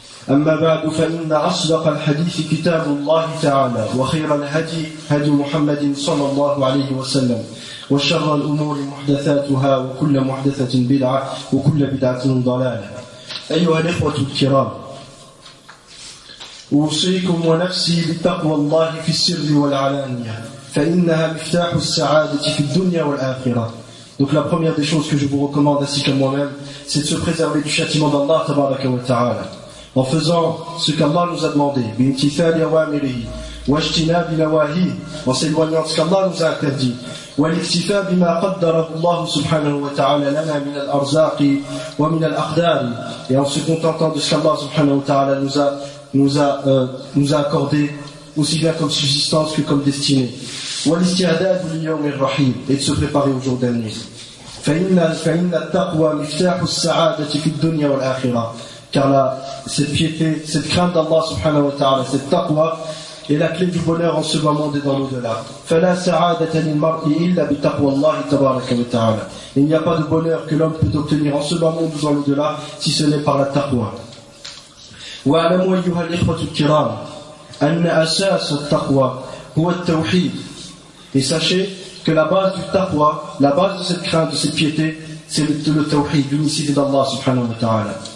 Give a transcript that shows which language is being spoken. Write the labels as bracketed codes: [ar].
[ar] أما بعد، فإن أصدق الحديث كتاب الله تعالى، وخير الهدي هدي محمد صلى الله عليه وسلم، وشر الأمور محدثاتها وكل محدثة بدعة وكل بدعة ضلالة. أيها الإخوة الكرام، أوصيكم ونفسي بتقوى الله في السر والعلانية فإنها مفتاح السعادة في الدنيا والآخرة. [fr] Donc la première des choses que je vous recommande ainsi que moi-même, c'est de se préserver du châtiment d'Allah tabaraka wa ta'ala en faisant ce qu'Allah nous a demandé, [ar] bimtithali awamirihi wajtinabi nawahi, [fr] en s'éloignant de ce qu'Allah nous a interdit, [ar] والاكتفاء بما قدره الله سبحانه وتعالى لنا من الأرزاق ومن الأقدار, [fr] et en se contentant de ce qu'Allah subhanahu wa ta'ala nous a accordé aussi bien comme subsistance que comme destinée, [ar] والاستعداد لليوم الرحيم, [fr] et de se préparer au jour dernier. [ar] فإن التقوى مفتاح السعادة في الدنيا والآخرة, [fr] car cette piété, cette crainte d'Allah subhanahu wa ta'ala, cette taqwa est la clé du bonheur en ce bas monde et dans l'au-delà. [ar] فلا سعادة للمرء إلا بتقوى الله تبارك وتعالى. [fr] Il n'y a pas de bonheur que l'homme peut obtenir en ce bas monde ou dans l'au-delà si ce n'est par la taqwa. [ar] واعلموا أيها الإخوة الكرام أن أساس التقوى هو التوحيد. [fr] Et sachez que la base du taqwa, la base de cette crainte, de cette piété, c'est le tawhid, l'unicité d'Allah subhanahu wa ta'ala.